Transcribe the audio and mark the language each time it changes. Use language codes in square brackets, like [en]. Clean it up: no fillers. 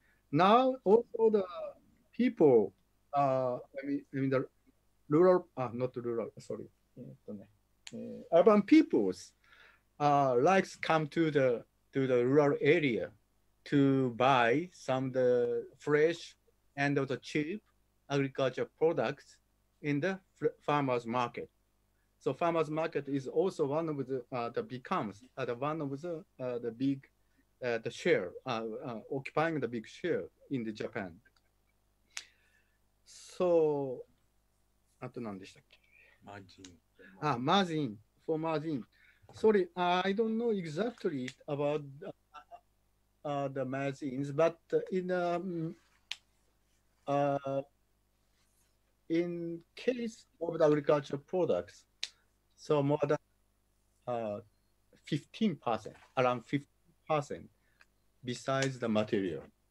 [en] Now also the people, the rural, not rural, sorry, urban peoples likes come to the rural area to buy some the fresh and the cheap agriculture products in the farmers market. So farmers market is also one of the becomes one of the big the share occupying the big share in the Japan. [ja] So あと何でしたっけ？ [en] margin for margin. Sorry, I don't know exactly about the margins, but in in case of the agricultural products, so more than 15%, around 15% besides the material.